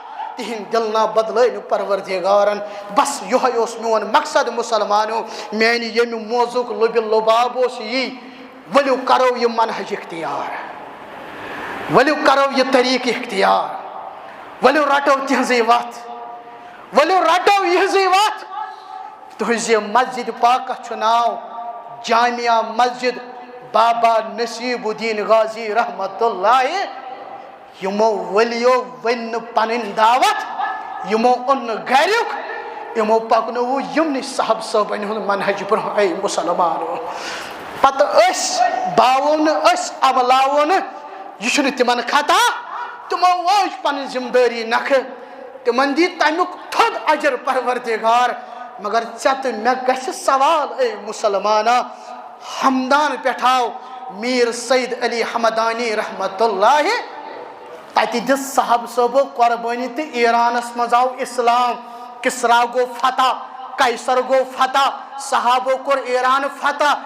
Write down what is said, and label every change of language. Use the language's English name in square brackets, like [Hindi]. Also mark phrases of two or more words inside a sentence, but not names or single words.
[Kashmiri] تِہنٛدۍ دِل نا بدلٲے نہٕ پروردگارن بس یِہوے اوس میون مقصد مُسلمانو میانہِ ییٚمہِ موضوٗعُک لُبہِ لُباب اوس یی ؤلِو کرو یہِ منہج اختیار ؤلِو کرو یہِ طریٖقہٕ اختیار ؤلِو رٹو تِہنٛزٕے وتھ ؤلِو رٹو یِہنٛزٕے وتھ تُہنٛزِ مسجد پاکس چھُ ناو جامعہ مسجد بابا نصیب الدین غازی رحمت اللہ یمو ولیو ون پنن دعوت یمو اون گھریُک یمو پکنو یمنی صاحب صٲبن ہُنٛد منہج برونٛہہ اے مُسلمانو پتہٕ باوو نہٕ عملاوو نہٕ یہِ چھُنہٕ تِمن خطا تِمو وٲج پنٕنۍ ذمہٕ دٲری نکھٕ تِمن دی تمیُک تھوٚد اجر پروردگار مگر ژےٚ تہٕ مےٚ گژھِ سوال اے مُسلمانا ہمدان پٮ۪ٹھ آو میٖر سید علی حمدانی رحمت اللہ تتہِ دِژ صاحب صٲبو قۄربٲنی تہٕ ایرانس منٛز آو اسلام کسرا گوٚو فتح قیصر گوٚو فتح صحابو کوٚر ایران فتح